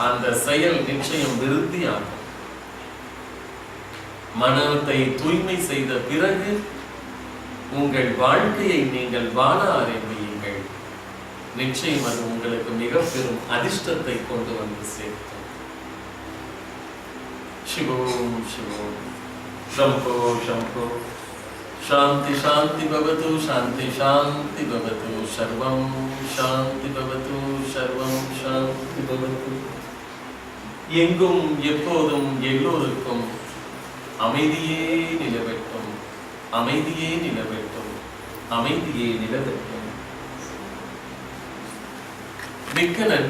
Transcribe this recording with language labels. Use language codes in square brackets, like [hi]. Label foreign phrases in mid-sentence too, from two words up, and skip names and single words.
[ta] அந்த செயல் நிச்சயம் விருத்தியாகும். மனத்தை தூய்மை செய்த பிறகு உங்கள் வாழ்க்கையை நீங்கள் வாழ ஆரம்பியுங்கள். நிச்சயம் அது உங்களுக்கு மிக பெரும் அதிர்ஷ்டத்தை கொண்டு வந்து சேர்க்கும். [sa] शिवोऽहम् शिवोऽहम्. शंभो शंभो. शांति शांति भवतु, शांति शांति भवतु, सर्वं शांति भवतु, सर्वं शांति भवतु. [ta] எங்கும் எப்போதும் எல்லோருக்கும் அமைதியே நிலவட்டும், அமைதியே நிலவட்டும், அமைதியே நிலவட்டும். மிக்க நன்றி.